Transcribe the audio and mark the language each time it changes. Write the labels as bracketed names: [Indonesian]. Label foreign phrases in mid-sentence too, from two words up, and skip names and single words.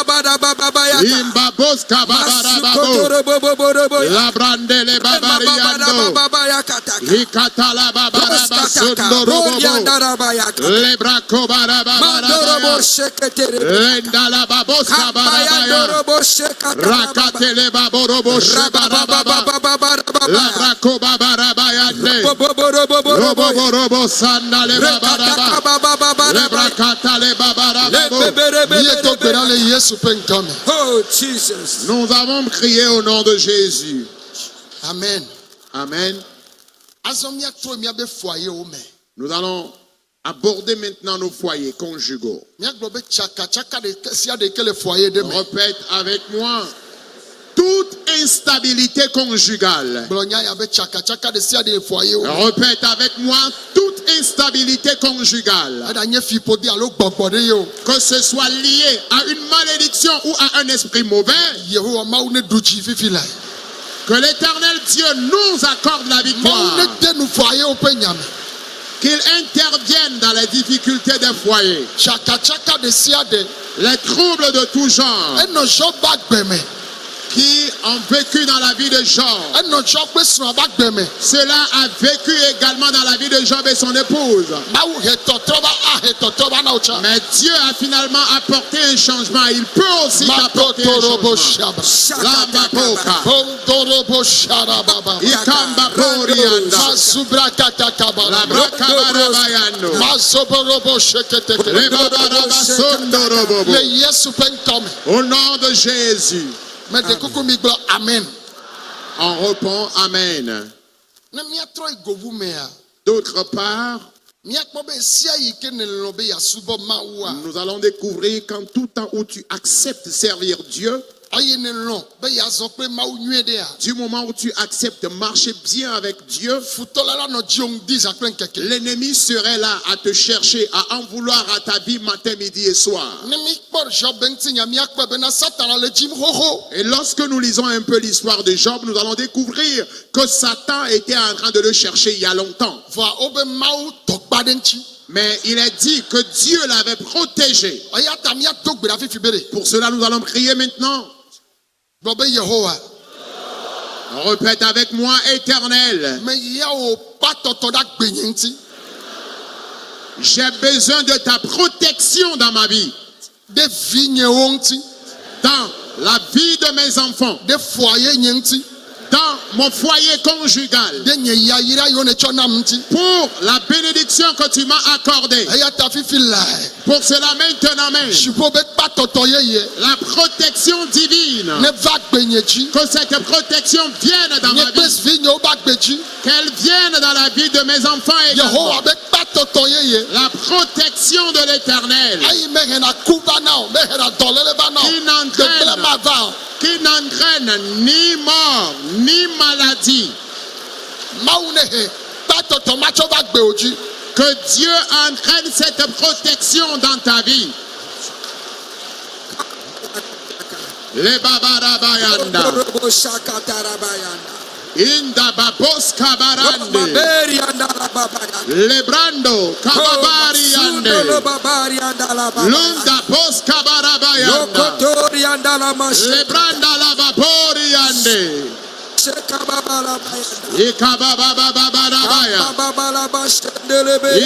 [Ewe] imbaboskabarababo, labrandele babariando, ikatala babarabasondorobobo, lebrakobarababaya, lendala baboskabarabaya, rakatele baborobo shabarababa, labrakobabarabaya, roboborobo sandale babaraba, lebrakatale babarababo. Míedo gbe ɖa le Yesu ƒe ŋkɔ me. [English] Oh Jesus. [French] Nous avons crié au nom de Jésus. Amen. Amen. [Ewe] Azɔ míatrɔ míabe foyewo me. [French] Nous allons aborder maintenant nos foyers conjugaux. [Ewe] Míagblɔ be tsakatsaka ɖe sia ɖe ke le foyer ɖe me. [French] Répète avec moi. Toute instabilité conjugale. [Ewe] Gblɔ nya ya be tsakatsaka ɖe sia ɖe le foyewo me. [French] Répète avec moi. Toute instabilité conjugale. [Ewe] Eɖanye fiƒode alo gbɔgbɔ ɖe ye o. [French] Que ce soit lié à une malédiction ou à un esprit mauvais. [Ewe] Yehowa Mawu ne ɖu dzi fifi la. [French] Que l'Éternel Dieu nous accorde la [Ewe] Mawu [French] victoire. [Ewe] ne de nu foyewo ƒe nya me. [French] Qu'il intervienne dans les difficultés des foyers. [Ewe] Tsakatsaka ɖe sia ɖe. [French] Les troubles de tout genre [Ewe] Enɔ Jean ƒe agbe me. [French] qui ont vécu dans la vie de Job. [Ewe] Enɔ Jean ƒe srɔ̃ ƒe agbe me. [French] Cela a vécu également dans la vie de Job et son épouse. [Ewe] Mawu he tɔtrɔ va ahe tɔtrɔ va na wo tsa. [French] Mais Dieu a finalement apporté un changement. Il peut aussi apporter un Matotorobo changement. shaba. Lambaboka, Bondorobo shadababa. Ikamba Borianda, Masubrakatakaba. Labrakabarabayando, Mazoborobo sheketeke. Lebabarabasondorobobo. [Ewe] Le Yesu ƒe ŋkɔ me. [French] Au nom de Jésus, [Ewe] Mede kuku mi gblɔ amen. [French] on répond Amen. [Ewe] Ne míatrɔ yi govu mea, [French] D'autre part, [Ewe] míakpɔ be sia yi ke nelɔ̃ be yeasubɔ Mawua. [French] nous allons découvrir qu'en tout temps où tu acceptes servir Dieu, [Ewe] Eye nelɔ̃ be yeazɔ kple Mawu nyuie ɖea. [French] du moment où tu acceptes de marcher bien avec Dieu, [Ewe] Futɔ la nɔ dzi ŋdi zã kple ŋkeke. [French] l'ennemi serait là à te chercher, à en vouloir à ta vie matin, midi et soir. [Ewe] Ne míkpɔ Job ŋuti nya míakpɔ bena Satana le dzim xoxo. [French] Et lorsque nous lisons un peu l'histoire de Job, nous allons découvrir que Satan était en train de le chercher il y a longtemps. [Ewe] Vɔa wobe Mawu tɔkpa ɖe ŋuti. [French] Mais il est dit que Dieu l'avait protégé. [Ewe] Eya ta míado gbe ɖa fifi be ɖe. [French] Pour cela, nous allons prier maintenant. [Ewe] Gblɔ be Yehowa. [French] Répète avec moi, Éternel, [Ewe] Me ya wò kpa tɔtɔ ɖe agbe nye ŋuti. [French] j'ai besoin de ta protection dans ma vie, [Ewe] Ɖe vinyewo ŋuti. [French] dans la vie de mes enfants, [Ewe] Ɖe foyer nye ŋuti. [French] dans mon foyer conjugal, [Ewe] de nye yayira yo ne tsɔ nam ŋuti. [French] pour la bénédiction que tu m'as accordée. [Ewe] Eya ta fifi lae. [French] Pour cela maintenant même, [Ewe] Sipo be kpatɔtɔ yeye. [French] la protection divine, [Ewe] Ne va gbenye dzi. [French] que cette protection vienne dans [Ewe] Nye [French] ma [Ewe] kple [French] vie, [Ewe] vi nyewo ba gbe dzi. [French] qu'elle vienne dans la vie de mes enfants également. [Ewe] Yehowa be kpatɔtɔ yeye. [French] La protection de l'Éternel [Ewe] Ayi mehena ku va na o, mehena dɔléle va na o. [French] Qui n'entraîne. [Ewe] Gbegblẽ ma va o. [French] qui n'entraîne ni mort ni maladie. [Ewe] Mawu ne he kpatɔtɔ ma tsɔ va gbe o dzi. [French] Que Dieu entraîne cette protection dans ta vie. Le babarabayanda, Robo shakatarabayanda. inda babos kabarande, Baberianda la babaya. le brando kababariande, Lo babarianda la babaya. lunda bos kabarabayanda, Lokotorianda la mashe. le branda la baboriande, Shekababala bayanda. ikababababarabaya, Babala bashendelebe.